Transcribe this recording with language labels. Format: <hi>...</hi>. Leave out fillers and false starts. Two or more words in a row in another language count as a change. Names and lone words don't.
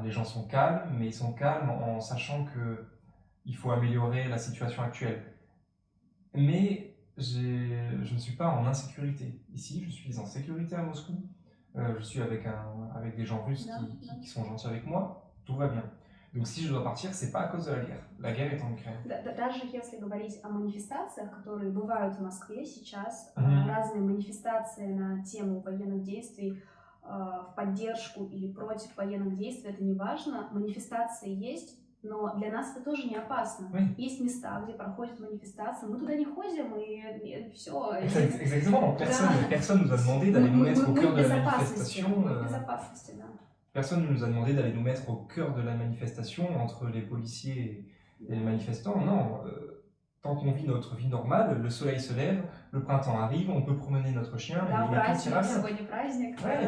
<fr>Les gens sont calmes, mais ils sont calmes en sachant qu'il faut améliorer la situation actuelle. Mais je ne suis pas en insécurité. Ici, je suis en sécurité à Moscou. Je suis avec des gens russes qui sont gentils avec moi. Tout va bien. Donc si je dois partir, c'est pas à cause de la guerre. La guerre est en Ukraine.</fr> <ru>Даже если говорить о манифестациях, которые бывают в Москве сейчас, разные манифестации на тему военных действий в поддержку или против военных действий, это не важно. Манифестации есть, но для нас это тоже не опасно.</ru> <fr>Oui.</fr> <ru>Есть места, где проходят манифестации, мы туда не ходим и все.</ru> <fr>Exactement. Personne nous a demandé d'aller nous mettre au cœur de la manifestation. Personne ne nous a demandé d'aller nous mettre au cœur de la manifestation entre les policiers et les manifestants. Non, tant qu'on vit notre vie normale, le soleil se lève, le printemps arrive, on peut promener notre chien et tout ira bien.</fr>